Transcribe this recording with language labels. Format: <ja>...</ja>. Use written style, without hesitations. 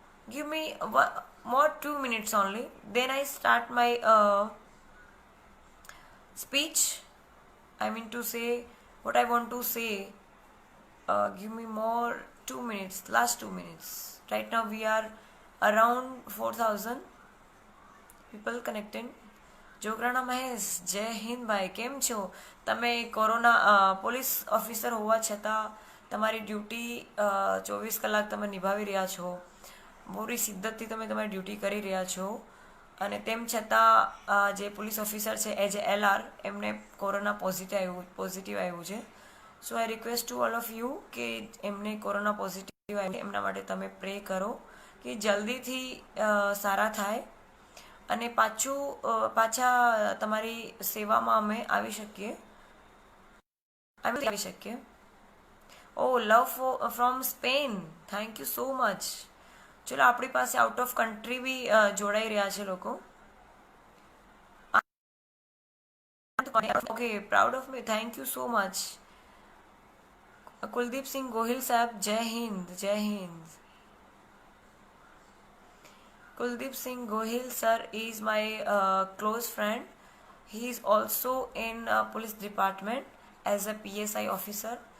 <en>Give me more 2 minutes only. Then I start my speech. I mean to say what I want to say. Give me more 2 minutes, last 2 minutes. Right now we are around 4,000 people connected.</en> <gu>Jograna Mahesh, જય હિન્દ ભાઈ, કેમ છો તમે? Corona police officer હોવા છતાં તમારી duty 24 કલાક તમે નિભાવી રહ્યા છો. પૂરી સિદ્ધતથી તમે તમારી ડ્યુટી કરી રહ્યા છો અને તેમ છતાં જે પોલીસ ઓફિસર છે એઝ એ LR એમને કોરોના પોઝિટિવ આવ્યું છે.</gu> <en>so I request to all of you</en> <gu>કે એમને કોરોના પોઝિટિવ આવ્યું એમના માટે તમે પ્રે કરો કે જલ્દીથી સારા થાય અને પાછા તમારી સેવામાં અમે આવી શકીએ.</gu> <en>Oh love from Spain, thank you so much.</en> <gu>ચલો આપણી પાસે</gu> <en>out of country</en> <gu>બી જોડાઈ રહ્યા છે લોકો.</gu> <en>Okay, proud of me, thank you so much.</en> <gu>Kuldeep સિંહ ગોહિલ સાહેબ, જય હિન્દ, જય Hind.</gu> <en>Kuldeep Singh Gohil sir is my close friend. He is also in police department as a PSI officer.</en>